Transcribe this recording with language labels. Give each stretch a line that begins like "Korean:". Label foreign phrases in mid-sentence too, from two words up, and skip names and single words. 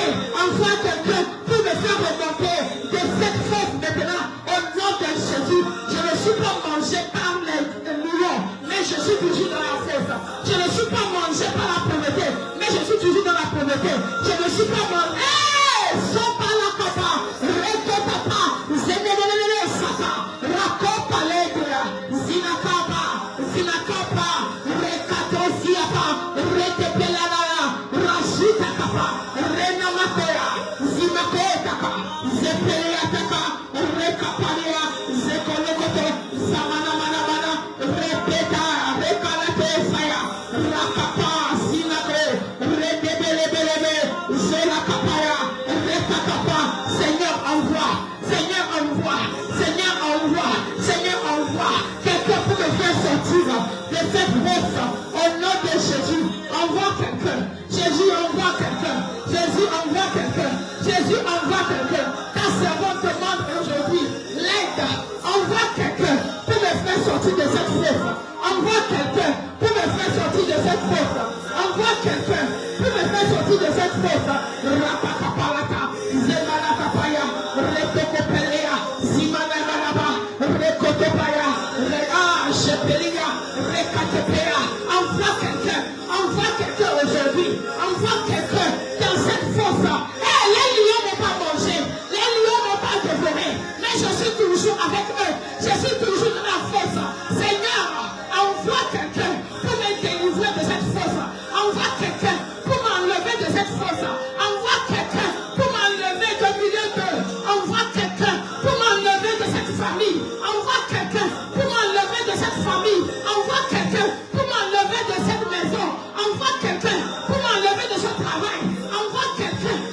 French: Envoie quelqu'un pour me faire remonter de cette fosse maintenant. Au nom de Jésus, je ne suis pas mangé par les lions, mais je suis toujours dans la fosse. Je ne suis pas mangé par la pauvreté, mais je suis toujours dans la pauvreté. Je ne suis pas mangé. Sans pas la capa, recopapa, zénénénéné, sata, racopa l'aigle, zinakapa, recatosiapa, retepelana, rajita capa, renamatea, zimakotaka, zepeleataka, recapalia, zekolokoto, zamanamanamana, repeta, rekalate saya, rakapa, zinako, retebelebelebe, zelakapaya, Seigneur envoie, Seigneur envoie, Seigneur envoie, Seigneur envoie, quelqu'un pour me faire sortir de cette fosse, au nom de Jésus, envoie quelqu'un, Jésus envoie quelqu'un, Jésus envoie quelqu'un, Jésus envoie quelqu'un, ta servante demande aujourd'hui l'aide, envoie quelqu'un pour me faire sortir de cette fosse, envoie quelqu'un pour me faire sortir de cette fosse, envoie quelqu'un pour me faire sortir de cette fosse, rapakapalata, zemanakapaya, rekokopelea, zimananaba, rekotopaya, shepelia, rekatepea, envoie quelqu'un aujourd'hui, envoie quelqu'un dans cette fosse. Les lions n'ont pas mangé, les lions n'ont pas dévoré, mais je suis toujours avec eux, je suis toujours dans la fosse. Seigneur, envoie quelqu'un pour me délivrer de cette fosse, envoie quelqu'un pour m'enlever de cette fosse, envoie quelqu'un pour m'enlever de milieu d'eux, envoie quelqu'un pour m'enlever de cette famille, envoie quelqu'un pour m'enlever de cette famille, envoie quelqu'un pour m'enlever de cette maison, envoie quelqu'un pour m'enlever de ce travail, envoie quelqu'un.